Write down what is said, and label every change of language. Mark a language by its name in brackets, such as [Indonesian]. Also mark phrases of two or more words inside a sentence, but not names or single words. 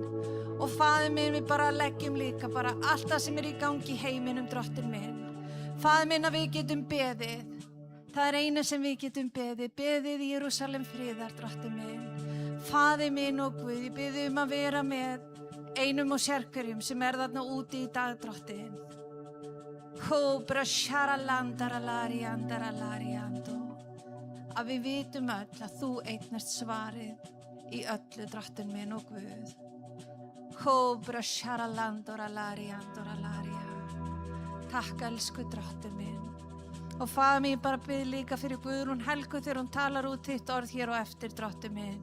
[Icelandic] Og Faðir minn, við bara leggjum líka bara allt það sem í gangi í heiminum, drottinn minn. Faðir minn, að við getum beðið. Það eina sem við getum beðið. Beðið í Jerúsalem friðar, drottinn minn. Faðir minn og Guð, ég bið að vera með einum og sérhverjum sem þarna úti í dag, drottinn. Hobra shara landara lari andara lari ando. Að við vitum öll að þú eignast svarið í öllu, drottinn minn og Guð. Hobra shara landora lari andora laria. Takk, elsku drottinn minn. Og Faðir minn, ég bara bið líka fyrir Guðrún Helgu þegar hún talar út þitt orð hér og eftir, drottinn minn.